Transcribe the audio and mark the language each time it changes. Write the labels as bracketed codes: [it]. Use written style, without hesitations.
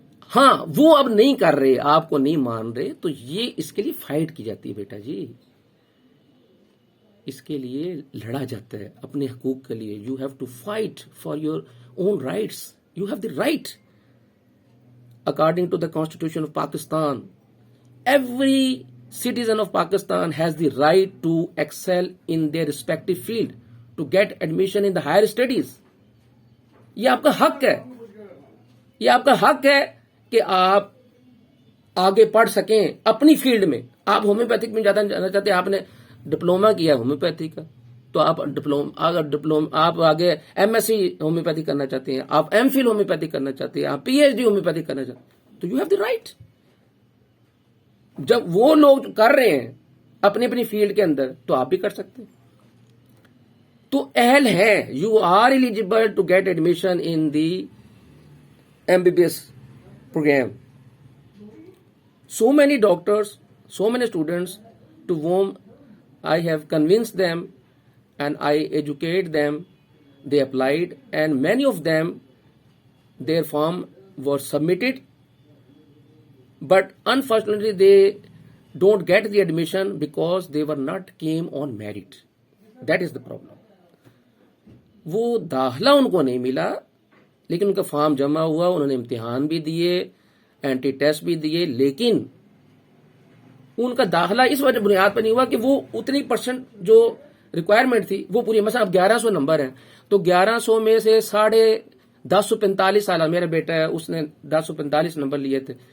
[ur] ہاں وہ اب نہیں کر رہے, آپ کو نہیں مان رہے, تو یہ اس کے لیے فائٹ کی جاتی ہے بیٹا جی, اس کے لیے لڑا جاتا ہے اپنے حقوق کے لیے. [en] You have to fight for your own rights, you have the right according to the constitution of Pakistan. Every citizen of Pakistan has the right to excel in their respective field to get admission in the higher studies. [ur] یہ آپ کا حق ہے, یہ آپ کا حق ہے کہ آپ آگے پڑھ سکیں اپنی فیلڈ میں. آپ ہومیوپیتھک میں جانا چاہتے ہیں, آپ نے ڈپلوما کیا ہومیوپیتھی کا, تو آپ آگے ایم ایس سی ہومیوپیتھی کرنا چاہتے ہیں, آپ ایم فل ہومیوپیتھی کرنا چاہتے ہیں, آپ پی ایچ ڈی ہومیوپیتھی کرنا چاہتے ہیں, تو [en] You have the right. [ur] جب وہ لوگ کر رہے ہیں اپنی اپنی فیلڈ کے اندر تو آپ بھی کر سکتے ہیں, تو اہل ہے. [en] You are eligible to get admission in the M B B S program. So many doctors, so many students to whom I have convinced them and I educate them, they applied, and many of them, their form was submitted, but unfortunately they don't get the admission because they were not came on merit. That is the problem. [ur] وہ داخلہ ان کو نہیں ملا, لیکن ان کا form جمع ہوا, انہوں نے امتحان بھی دیے, اینٹی ٹیسٹ بھی دیے, لیکن ان کا داخلہ اس وجہ بنیاد پر نہیں ہوا کہ وہ اتنی پرسنٹ جو ریکوائرمنٹ تھی وہ پوری. مثلا اب 1100 نمبر ہیں, تو 1100 میں سے 1045 سالہ میرا بیٹا ہے, اس نے 1045 نمبر لیے تھے,